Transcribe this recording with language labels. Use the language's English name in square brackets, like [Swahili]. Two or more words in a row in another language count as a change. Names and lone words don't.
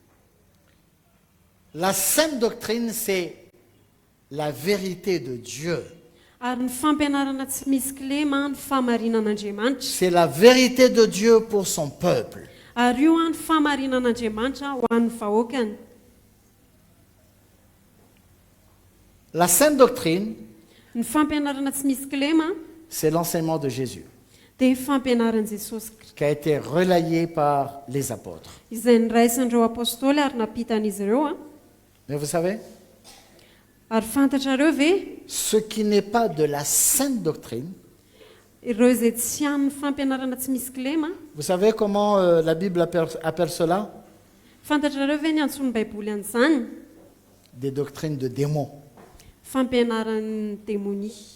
[French] La sainte doctrine, c'est la vérité de Dieu. [Malagasy] Ary ny fampianarana tsy misy kilema ny famarinan'Andriamanitra. [French] C'est la vérité de Dieu pour son peuple. [Malagasy] Ary io ny famarinan'Andriamanitra ho an'ny vahoakany. [French] La sainte doctrine, [Malagasy] Ny fampianarana tsy misy kilema [French] c'est l'enseignement de Jésus, [Malagasy] dia fampianaran'i Jesosy Kristy [French] qui a été relayé par les apôtres. [Malagasy] izay niraisin'ireo apôstôly ary napitan'izy ireo. [French] Mais vous savez, [Malagasy] Ary fantatrareo ve [French] ce qui n'est pas de la sainte doctrine, [Malagasy] ireo izay tsy amin'ny fampianarana tsy misy kilema. [French] vous savez comment la Bible appelle cela? [Malagasy] Fantatrareo ve ny antsony baiboly an'izany? [French] Des doctrines de démons. [Malagasy] Fampianaran'ny démonie.